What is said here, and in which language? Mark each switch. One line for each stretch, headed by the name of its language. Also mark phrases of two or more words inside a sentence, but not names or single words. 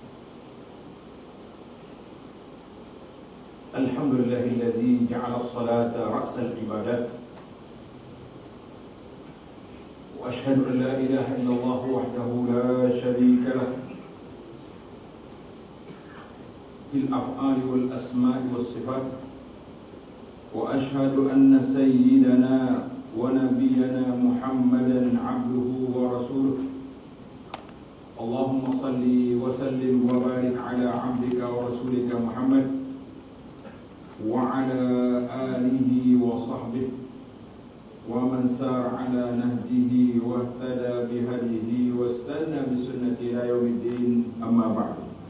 Arabic: الحمد لله الذي جعل الصلاة رأس العبادات. وأشهد أن لا إله إلا الله وحده لا شريك له. في الأفعال والأسماء والصفات. وأشهد أن سيدنا ونبينا محمدا عبده ورسوله. اللهم صل وسلم وبارك على عبدك ورسولك محمد وعلى آله وصحبه ومن سار على نهجه واهتدى بهديه واستن بسنة إلى يوم الدين، أما بعد.